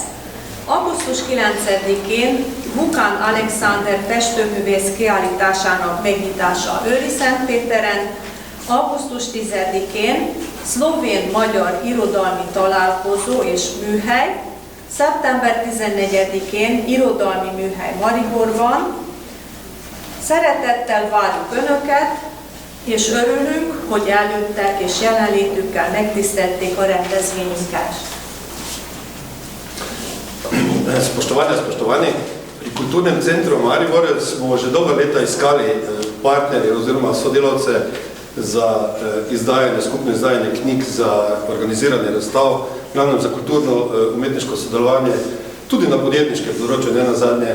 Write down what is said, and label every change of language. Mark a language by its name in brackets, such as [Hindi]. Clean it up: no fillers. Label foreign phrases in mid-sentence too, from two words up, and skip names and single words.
[Hungarian] Augusztus 9-én Vukan Alexander festőművész kiállításának megnyitása Őri-Szentpéteren, augusztus 10-én szlovén-magyar irodalmi találkozó és műhely, szeptember 14-én irodalmi műhely Mariborban. Szeretettel várjuk Önöket, és örülünk, hogy eljöttek és jelenlétükkel megtisztelték a rendezvényünket. [Slovenian] Spoštovani, pri Kulturnem centru Maribor smo že dolga leta iskali partnerje oziroma sodelavce za skupno izdajanje knjig, za organiziranje razstav, glavnem za kulturno-umetniško sodelovanje, tudi na podjetniškem področju, ne nazadnje.